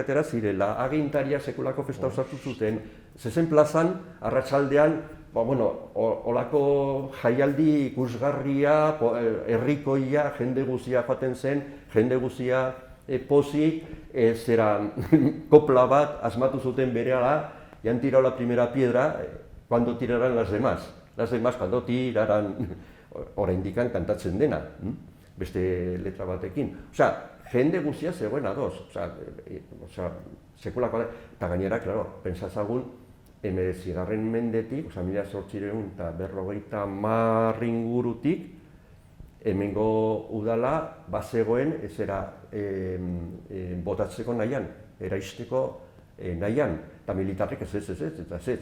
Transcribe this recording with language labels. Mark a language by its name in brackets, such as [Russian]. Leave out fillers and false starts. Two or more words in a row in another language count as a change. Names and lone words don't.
[Basque] atera zirela, agintaria sekulako festa osatu zuten, zezen plazan, arratsaldean, olako jaialdi ikusgarria, herrikoia, jende guzia joaten zen, jende guzia pozik, kopla bat asmatu zuten berehala, [Spanish] ya han tirado la primera piedra, cuando tirarán las demás. Las demás, cuando tirarán, [Basque] oraindikan kantatzen dena, beste letra batekin. Jende guzia zegoen adoz, sekulako, eta gainera, claro, pentsazagun, 19. mendetik, 1850 ingurutik, hemengo udala bazegoen botatzeko nahian, eraisteko nahian, eta militarrek ez.